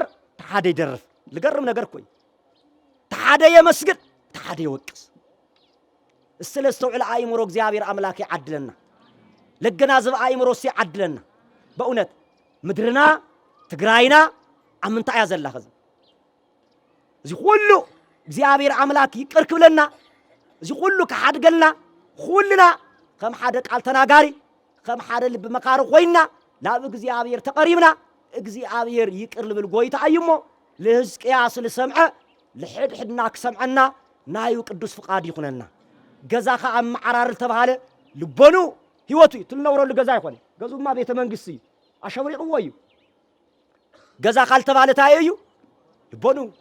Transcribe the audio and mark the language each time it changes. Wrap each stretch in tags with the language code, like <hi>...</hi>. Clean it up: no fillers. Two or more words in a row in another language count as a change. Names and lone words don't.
<ti>ተሓደ ይደርፍ ልገርም ነገር እኮ እዩ ተሓደ የመስግን ተሓደ ይወቅስ እስለ ዝተውዕለ ኣእምሮ እግዚአብሔር አምላክ ይዓድለና ለገናዘብ ኣእምሮ ሲዓድለና በእውነት ምድርና ትግራይና ኣብ ምንታይ እያ ዘላ ኸዚ እዚ ሁሉ እግዚአብሔር አምላክ ይቅር ክብለና እዚ ሁሉ ክሓድገልና ኩልና ከም ሓደ ቃል ተናጋሪ ከም ሓደ ልቢ መካሪ ኮይና ናብ እግዚአብሔር ተቀሪብና እግዚአብሔር ይቅር ልብል ጎይታ እዩሞ ለሕዝቅያስ ልሰምዐ ልሕድሕድና ክሰምዐና ናዩ ቅዱስ ፍቃድ ይኹነና ገዛኻ ኣብ መዓራር ተባሃለ ልቦኑ ህይወቱ ትልነውረሉ ገዛ ይኾነ ገዙማ ቤተ መንግስት እዩ አሸብሪቅዎ እዩ ገዛ ካልተባለ ታይ እዩ ልቦኑ</ti>